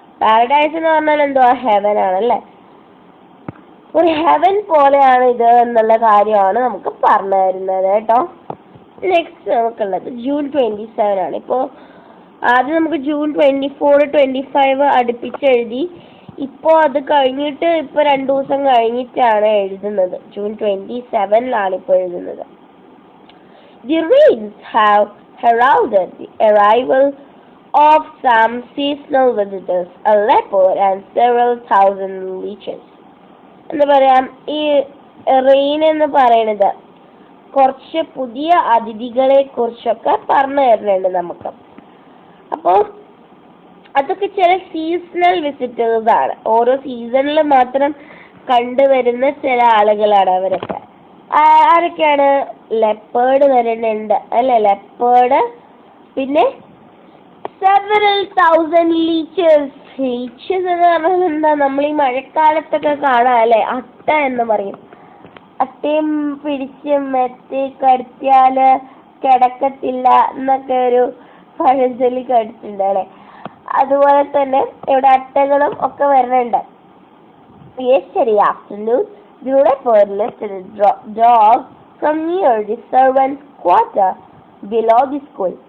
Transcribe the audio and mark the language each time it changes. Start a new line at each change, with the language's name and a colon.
Malayalam: Paradise എന്ന് പറഞ്ഞാൽ എന്തുവാ, ഹെവൻ ആണല്ലേ. ഒരു ഹെവൻ പോലെയാണ് ഇത് എന്നുള്ള കാര്യമാണ് നമുക്ക് പറഞ്ഞു തരുന്നത് കേട്ടോ. നെക്സ്റ്റ് നമുക്കുള്ളത് ജൂൺ 27 ആണ്. ഇപ്പോൾ ആദ്യം നമുക്ക് ജൂൺ 24, 25 അടുപ്പിച്ചെഴുതി. ഇപ്പോൾ അത് കഴിഞ്ഞിട്ട് ഇപ്പോൾ 2 ദിവസം കഴിഞ്ഞിട്ടാണ് എഴുതുന്നത്. ജൂൺ 27 ഇപ്പോൾ എഴുതുന്നത്.
English: The rains have heralded the arrival of some seasonal visitors, a leopard and several thousand leeches.
Malayalam: എന്താ പറയാ, ഈ റെയിൻ എന്ന് പറയുന്നത് കുറച്ച് പുതിയ അതിഥികളെ കുറിച്ചൊക്കെ പറഞ്ഞു തരുന്നുണ്ട് നമുക്ക്. അപ്പോൾ അതൊക്കെ ചില സീസണൽ വിസിറ്റേഴ്സ് ആണ്. ഓരോ സീസണിൽ മാത്രം കണ്ടുവരുന്ന ചില ആളുകളാണ് അവരൊക്കെ. ആരൊക്കെയാണ്? ലെപ്പേർഡ് വരുന്നുണ്ട് അല്ലെ, ലെപ്പേർഡ്, പിന്നെ
English: several thousand leeches.
Malayalam: ലീച്ചസ് എന്ന് പറഞ്ഞാൽ എന്താ, നമ്മൾ ഈ മഴക്കാലത്തൊക്കെ കാണാം അല്ലെ, അട്ട എന്ന് പറയും. അട്ടയും പിടിച്ച് മെത്തി കടത്തിയാല് കിടക്കത്തില്ല എന്നൊക്കെ ഒരു പഴഞ്ചൊല്ലി കേട്ടിട്ടുണ്ട് അല്ലെ. അതുപോലെ തന്നെ ഇവിടെ അട്ടകളും ഒക്കെ വരുന്നുണ്ട്.
English: Yesterday afternoon, the leopard lifted a dog from near the servants' quarter below the school.